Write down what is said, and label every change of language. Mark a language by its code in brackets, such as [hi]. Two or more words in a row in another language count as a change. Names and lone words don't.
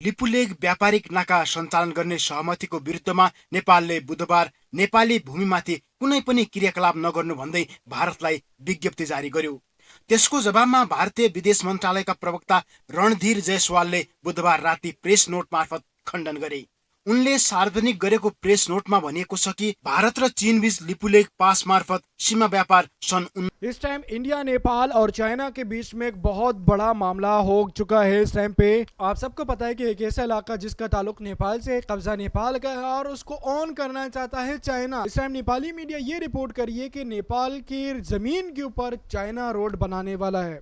[ne] लिपुलेक व्यापारिक नाका सञ्चालन गर्ने सहमतिको विरुद्धमा नेपालले बुधबार नेपाली भूमिमाथि कुनै पनि क्रियाकलाप नगर्नु भन्दै भारतलाई विज्ञप्ति जारी गर्यो। त्यसको जवाबमा भारतीय विदेश मन्त्रालयका प्रवक्ता रणधीर जयसवालले बुधबार राति प्रेस नोट मार्फत खण्डन गरे। उनले सार्वजनिक गरेको प्रेस नोटमा भनिएको छ कि भारत र चीन बीच लिपुलेक पास मार्फत सीमा व्यापार [hi] इस टाइम इंडिया, नेपाल और चाइना के बीच में एक बहुत बड़ा मामला हो चुका है। इस टाइम पे आप सबको पता है कि एक ऐसा इलाका जिसका ताल्लुक नेपाल से, कब्जा नेपाल का है और उसको ऑन करना चाहता है चाइना। इस टाइम नेपाली मीडिया ये रिपोर्ट करी है कि नेपाल की जमीन के ऊपर चाइना रोड बनाने वाला है।